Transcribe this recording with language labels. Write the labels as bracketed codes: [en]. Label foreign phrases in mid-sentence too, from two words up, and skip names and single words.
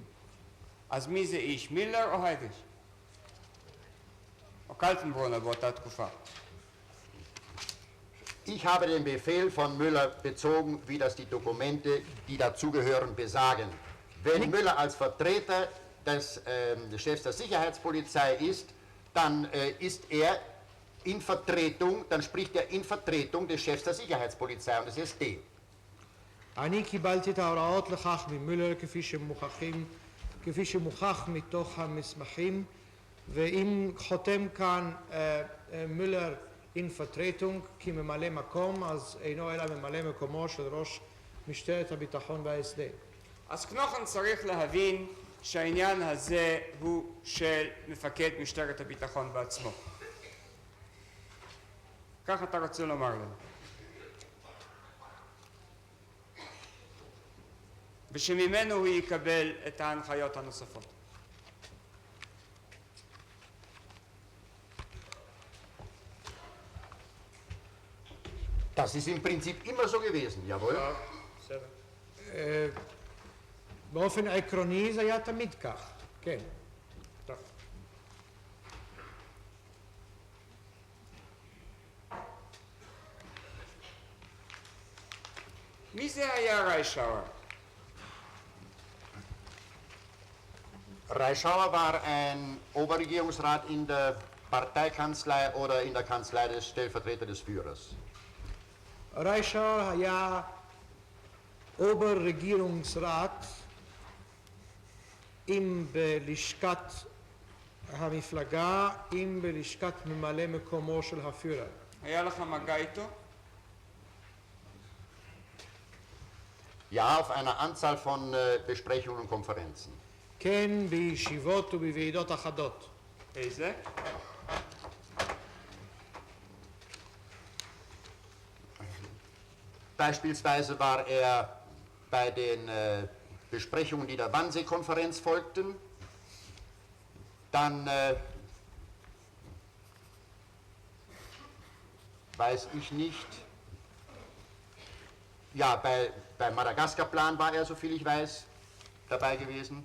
[he] אז מי זה איש? מילר או היידיש? או קלטנברונר באותה תקופה? [de] Ich habe den Befehl von Müller bezogen, wie das die Dokumente, die dazugehören, besagen. Wenn Müller als Vertreter des Chefs der Sicherheitspolizei ist, dann ist er in Vertretung, dann spricht er in Vertretung des Chefs der Sicherheitspolizei und des SD. [he] אני קיבלתי את ההוראות לכך ממולר כפי שמוכח מתוך המסמכים, ואם חותם כאן מולר [de] in Vertretung [he] כממלא מקום, אז אינו אלא ממלא מקומו של ראש משטרת הביטחון וההסדר. אז קנוכן צריך להבין שהעניין הזה הוא של מפקד משטרת הביטחון בעצמו. כך אתה רוצה לומר לנו. ושממנו הוא יקבל את ההנחיות הנוספות. [de] Das ist im Prinzip immer so gewesen, jawohl. [he] באופן עקרוני זה היה תמיד כך, כן. מי זה היה ריישאואר? [de] Reischauer war ein Oberregierungsrat in der Parteikanzlei oder in der Kanzlei des Stellvertreters des Führers. [he] ריישאואר היה אובררגierungsrat אם בלשכת המפלגה, אם בלשכת ממלא מקומו של הפיורר. היה לך מגע איתו? [de] Ja, auf einer Anzahl von Besprechungen und Konferenzen. [he] כן, בישיבות ובוועידות אחדות. איזה? [de] Beispielsweise war er bei den Besprechungen, die der Wannsee-Konferenz folgten, dann weiß ich nicht, ja, beim Madagaskar-Plan war er, soviel ich weiß, dabei gewesen.